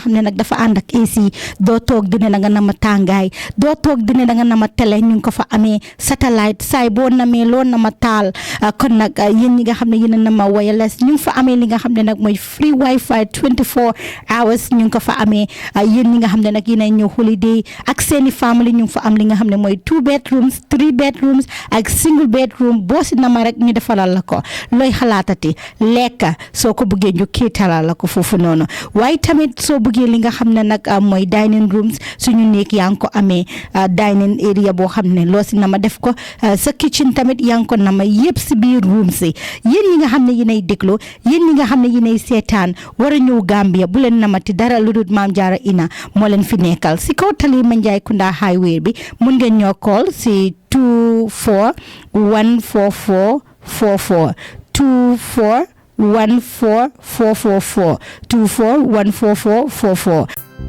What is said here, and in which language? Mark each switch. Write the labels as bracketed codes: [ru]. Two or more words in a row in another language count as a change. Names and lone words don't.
[wo] xam ne nag dafa ànd ak AC doo toog dina da nga nama tàngaay doo toog dina da nga nama télé ñu ngi ko fa amee satellite saay boo namee loo nama taal kon nag yéen ñi nga xam ne yéen a nama wireless ñu ngi fa amee li nga xam ne nag mooy [en] free wifi 24 hours [wo] ñu ngi ko fa amee yéen ñi nga xam ne nag yéen a ñëw holiday ak seeni family ñu ngi fa am li nga xam ne mooy 2 bedrooms 3 bedrooms ak [en] single bedroom [wo] boo si nama rek ñu defalal la ko looy xalaatati lekka soo ko bëggee ñu kiitalal la ko foofu noonu waaye tamit soo bëggee li nga xam ne nag mooy [en] dining rooms [wo] suñu néeg yaa ngi ko amee [en] dining area [wo] boo xam ne loo si nama def ko sa kitchen tamit yaa ngi ko nama yëpp si biir room si yéen ñi nga xam ne yéenay déglu yéen ñi nga xam ne yéenay seetaan war a ñëw Gambia bu leen namati dara lu dul Mame Jara Inn moo leen fi nekkal si kaw tali Manjakunda highway bi mun ngeen ñoo call si 24 144 44 24 14444 24 14444